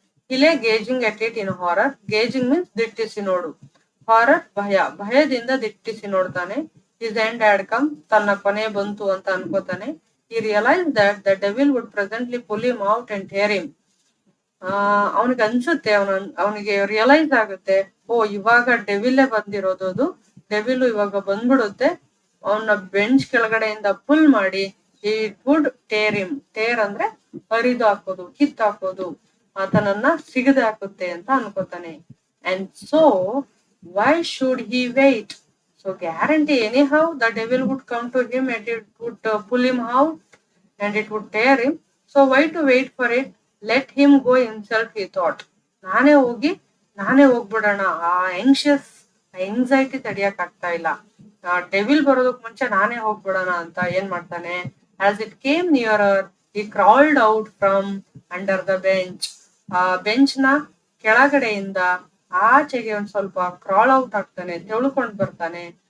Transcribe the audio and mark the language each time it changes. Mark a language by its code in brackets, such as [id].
[kn] ಇಲ್ಲೇ [en] Gazing at it in horror. [kn] Gazing means ದಿಟ್ಟಿಸಿ ನೋಡು, horror ಭಯದಿಂದ ದಿಟ್ಟಿಸಿ ನೋಡ್ತಾನೆ. [en] His end had come. [kn] ತನ್ನ ಕೊನೆ ಬಂತು ಅಂತ ಅನ್ಕೋತಾನೆ. [en] he realized that the devil would presently pull him out and tear him. [kn] ಅವನಿಗೆ ಅನ್ಸುತ್ತೆ, ಅವನಿಗೆ ರಿಯಲೈಸ್ ಆಗುತ್ತೆ, ಓ ಇವಾಗ ಡೆವಿಲ್ಲೇ ಬಂದಿರೋದು, ಅದು ಡೆವಿಲ್ ಇವಾಗ ಬಂದ್ಬಿಡುತ್ತೆ, ಅವನ ಬೆಂಚ್ ಕೆಳಗಡೆಯಿಂದ ಪುಲ್ ಮಾಡಿ [en] It would tear him. [kn] Tear ಅಂದ್ರೆ ಹರಿದು ಹಾಕೋದು, ಕಿತ್ತಾಕೋದು, ಆತನನ್ನ ಸಿಗದೆ ಹಾಕುತ್ತೆ ಅಂತ ಅನ್ಕೋತಾನೆ. [en] and so why should he wait? So guarantee anyhow the devil would come to him and it would pull him out and it would tear him. So why to wait for it? Let him go himself, he thought. [kn] ನಾನೇ ಹೋಗ್ಬಿಡೋಣ. ಆ anxiety ತಡಿಯಕ್ ಆಗ್ತಾ ಇಲ್ಲ. Devil ಬರೋದಕ್ ಮುಂಚೆ ನಾನೇ ಹೋಗ್ಬಿಡೋಣ ಅಂತ ಏನ್ ಮಾಡ್ತಾನೆ, [en] As it came nearer he crawled out from under the bench. [kn] ಆ ಬೆಂಚ್ ನ ಕೆಳಗಡೆಯಿಂದ ಆಚೆಗೆ ಒಂದ್ ಸ್ವಲ್ಪ ಕ್ರಾಲ್ ಔಟ್ ಆಗ್ತಾನೆ, ತೆಳ್ಕೊಂಡ್ ಬರ್ತಾನೆ.